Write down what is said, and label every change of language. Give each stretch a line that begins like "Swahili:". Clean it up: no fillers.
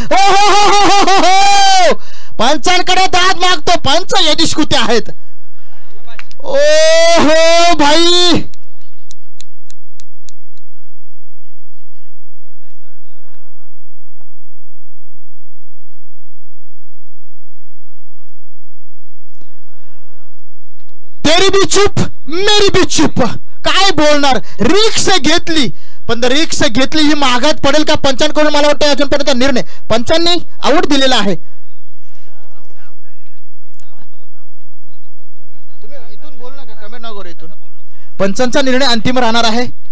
Marathi: ओ हो हो हो हो हो, पंचांकडे दाद मागतो. पंच यदिश कुठे आहेत?
Hindi: ओ हो भाई, तेरी भी चुप मेरी भी चुप.
Marathi: काय बोलणार? रिक्स घेतली, पण रिक्स घेतली ही मागात पडेल का पंचांकडून? मला वाटतं अजूनपर्यंत निर्णय पंचांनी आऊट दिलेला आहे. तुम्ही इथून बोल नका, कमेंट न करू. इथून पंचांचा निर्णय अंतिम राहणार आहे.